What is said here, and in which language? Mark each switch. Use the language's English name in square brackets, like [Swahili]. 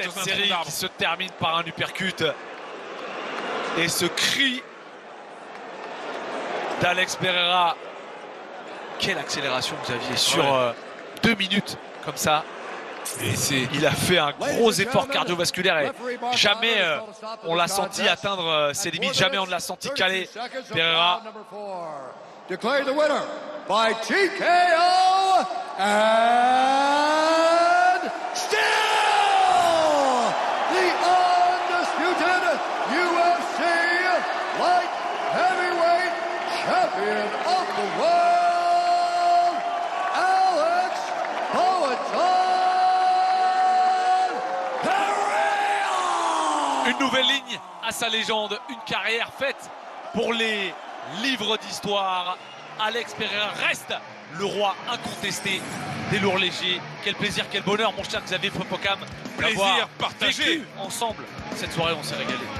[French] Cette série qui se termine par un uppercut et ce cri d'Alex Pereira. Quelle accélération que vous aviez sur deux minutes comme ça. Et c'est... Il a fait un gros effort cardiovasculaire et jamais on l'a senti atteindre ses limites, jamais on ne l'a senti caler. Pereira. [English] Declare the winner by TKO and still the undisputed UFC light heavyweight champion of the world, Alex Poatan Pereira. [French] Une nouvelle ligne à sa légende, une carrière faite pour les livres d'histoire. Alex Pereira reste le roi incontesté des lourds légers. Quel plaisir, quel bonheur, mon cher Xavier Fopokam. Plaisir partagé. Ensemble, cette soirée, on s'est régalé.